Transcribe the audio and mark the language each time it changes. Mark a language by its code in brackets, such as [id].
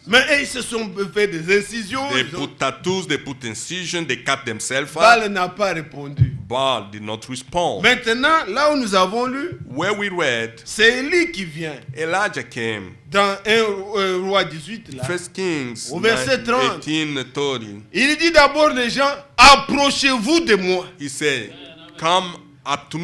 [fr] Mais ils se sont fait des incisions. [en] They [fr] ils ont- [en] put tattoos, they put incision, they cut themselves up. [fr] Baal n'a pas répondu. [en] Baal did not respond. [fr] Maintenant, là où nous avons lu, [en] Where we read, [fr] c'est Élie qui vient. [en] Elijah came. [fr] Dans 1 roi 18, là. [en] First Kings [fr] Au verset 30. [en] 18:30. [fr] Il dit d'abord les gens, approchez-vous de moi. [en] He said, "Come up to me."